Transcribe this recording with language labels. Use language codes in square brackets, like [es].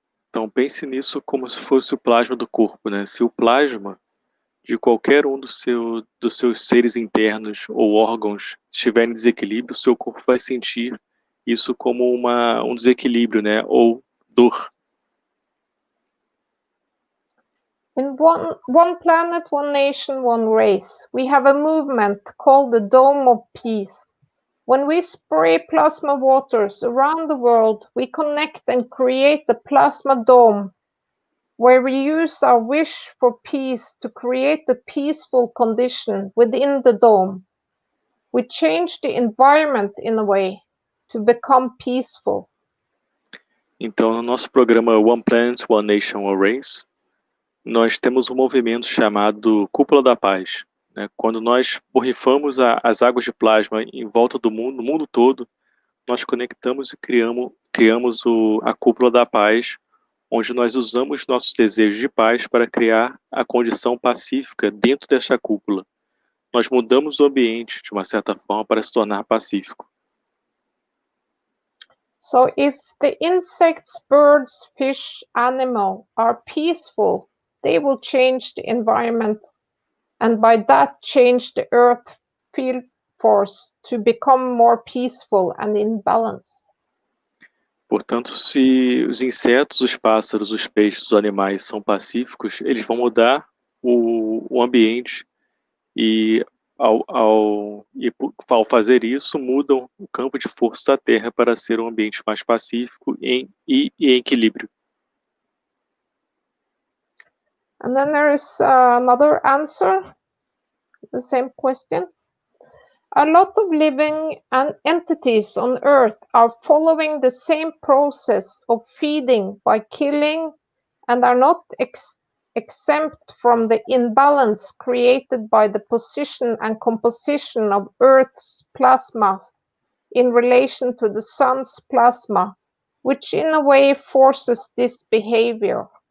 [pt] Então pense nisso como se fosse o plasma do corpo, né? Se o plasma de qualquer um dos seus seres internos ou órgãos estiver em desequilíbrio, o seu corpo vai sentir isso como um desequilíbrio, né? Ou dor. [en] In one planet, one nation, one race, we have a movement called the Dome of Peace. When we spray plasma waters around the world, we connect and create the plasma dome, where we use our wish for peace to create the peaceful condition within the dome. We change the environment in a way to become peaceful. [pt] Então, no nosso programa One Planet, One Nation, One Race, nós temos um movimento chamado Cúpula da Paz, né? Quando nós borrifamos as águas de plasma em volta do mundo, no mundo todo, nós conectamos e criamos a Cúpula da Paz, onde nós usamos nossos desejos de paz para criar a condição pacífica dentro desta cúpula. Nós mudamos o ambiente, de uma certa forma, para se tornar pacífico. [en] So if the insects, birds, fish, animal are peaceful, they will change the environment and by that change the earth field force to become more peaceful and in balance. [pt] Portanto, se os insetos, os pássaros, os peixes, os animais são pacíficos, eles vão mudar o ambiente e ao fazer isso, mudam o campo de força da Terra para ser um ambiente mais pacífico e em equilíbrio. [en] And then there is another answer, the same question. A lot of living entities on Earth are following the same process of feeding by killing and are not exempt from the imbalance created by the position and composition of Earth's plasma in relation to the sun's plasma, which in a way forces this behavior.